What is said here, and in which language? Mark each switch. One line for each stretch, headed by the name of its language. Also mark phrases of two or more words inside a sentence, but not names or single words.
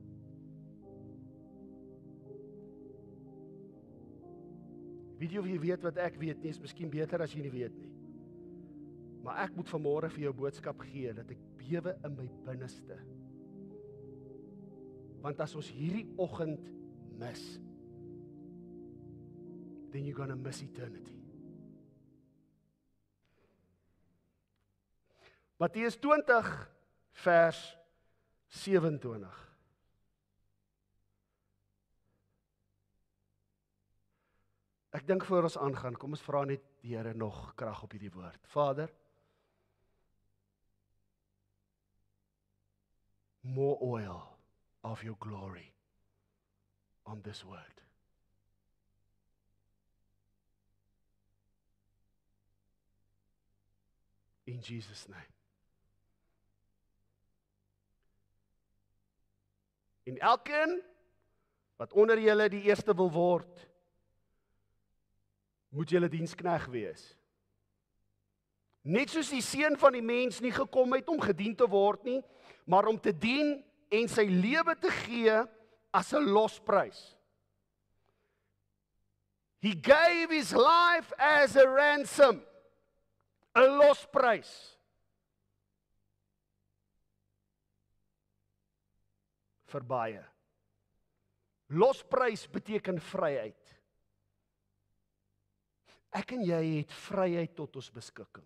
Afrikaans: Weet jy of jy weet wat ek weet nie, is miskien beter as jy nie weet nie. Maar ek moet vanmôre vir jou boodskap gee, dat ek bewe in my binneste. Want as ons hierdie oggend mis,
English: then you're gonna miss eternity.
Afrikaans: Matteus 20 vers 27. Ek dink voor ons aangaan, kom ons vra net die Here nog krag op hierdie woord. Vader,
English: more oil of your glory on this word. In Jesus' name.
Afrikaans: En elkeen wat onder julle die eerste wil word, moet julle dienskneg wees. Net soos die seun van die mens nie gekom het om gedien te word nie, maar om te dien en sy lewe te gee as 'n losprys.
English: He gave his life as a ransom,
Afrikaans: 'n losprys. Vir baie. Losprys beteken vryheid. Ek en jy het vryheid tot ons beskikking.